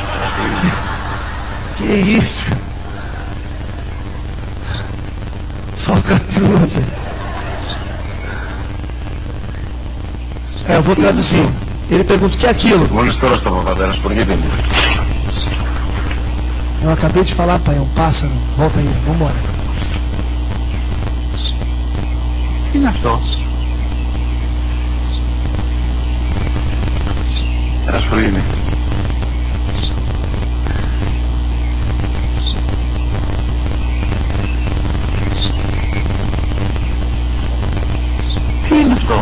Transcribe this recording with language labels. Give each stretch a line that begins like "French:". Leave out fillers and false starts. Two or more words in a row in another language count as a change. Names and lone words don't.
Portuguese: Que isso? Falcatrua. Eu vou traduzir. Ele pergunta o que é aquilo. Eu acabei de falar, pai, é um pássaro. Volta aí, vamos embora.
Greek: Τι είναι αυτό? Ένα σπρίγνι. Τι είναι αυτό?